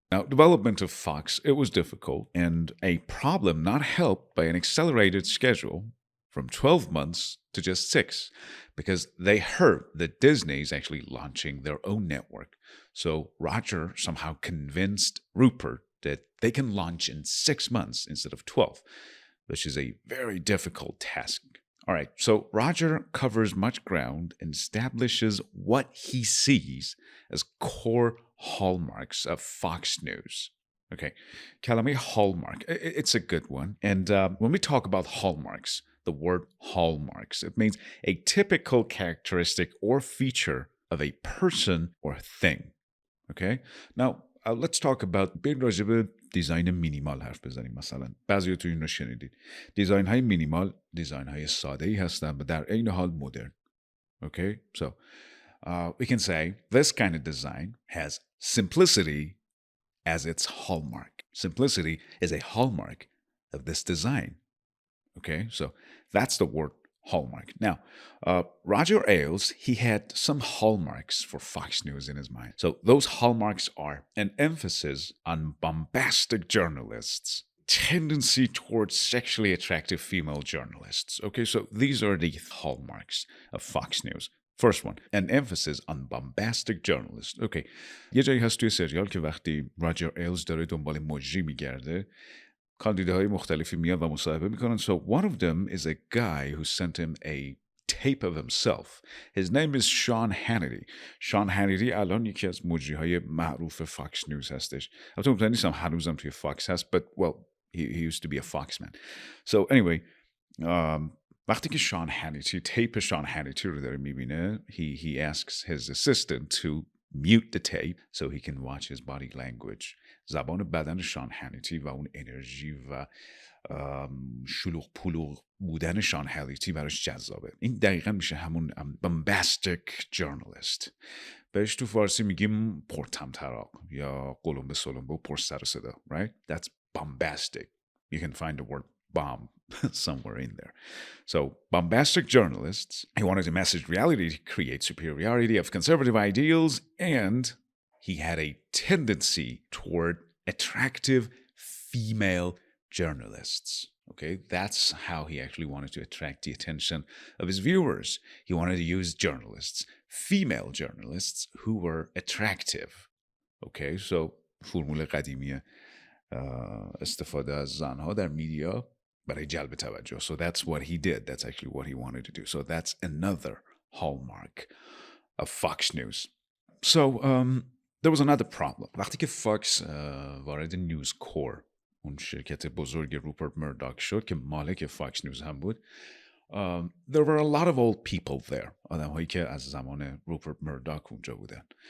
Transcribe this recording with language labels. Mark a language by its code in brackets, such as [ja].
[en] Now, development of Fox, it was difficult and a problem not helped by an accelerated schedule from 12 months to just 6 because they heard that Disney is actually launching their own network. So Roger somehow convinced Rupert that they can launch in 6 months instead of 12, which is a very difficult task. All right, so Roger covers much ground and establishes what he sees as core hallmarks of Fox News. Okay, kalame hallmark, it's a good one. And when we talk about hallmarks, the word hallmarks, it means a typical characteristic or feature of a person or thing. Okay, now let's talk about [fa] بین راجب دیزاین مینیمال حرف بزنیم. مثلا بعضی تو این رو شنیدید، دیزاین های مینیمال دیزاین های ساده ای هستن و در عین حال مدرن. [en] Okay, so we can say this kind of design has simplicity as its hallmark. Simplicity is a hallmark of this design. Okay, so that's the word hallmark. Now, Roger Ailes, he had some hallmarks for Fox News in his mind. So those hallmarks are an emphasis on bombastic journalists, tendency towards sexually attractive female journalists. Okay, so these are the hallmarks of Fox News. First one, an emphasis on bombastic journalists. [fa] Okay, یه جایی هست توی سریال که وقتی راجر ایلز داره دنبال مجری میگرده، کاندیداهای مختلفی میاد و مصاحبه میکنن. [en] So one of them is a guy who sent him a tape of himself. His name is Sean Hannity. [fa] Sean Hannity الان یکی از مجریهای معروف فاکس نیوز هستش. البته مطمئن نیستم هنوزم توی فاکس هست, [en] but well, he used to be a Fox man. So anyway, [fa] وقتی که شان هانیتی تیپ شان هانیتی رو داره میبینه, [en] he asks his assistant to mute the tape so he can watch his body language. [fa] زبان بدن شان هانیتی و اون انرژی و شلوغ پلوغ بودن شان هانیتی براش جذابه. این دقیقا میشه همون bombastic journalist. بهش تو فارسی میگیم پرطمطراق یا قلمبه سلمبه و پر سر و صدا, right? [en] That's bombastic. You can find the word bomb somewhere in there. So bombastic journalists, he wanted to message reality to create superiority of conservative ideals, and he had a tendency toward attractive female journalists. Okay, that's how he actually wanted to attract the attention of his viewers. He wanted to use journalists, female journalists who were attractive. [fa] Okay, so فرمول قدیمی استفاده از زنها در میدیا برای جلب توجه. [en] So that's what he did. That's actually what he wanted to do. So that's another hallmark of Fox News. So there was another problem. [fa] وقتی که فاکس وارد نیوز کور, اون شرکت بزرگ روپرت مرداک شد که مالک فاکس نیوز هم بود, [en] there were a lot of old people there. [fa] آدم هایی که از زمان روپرت مرداک اونجا بودن.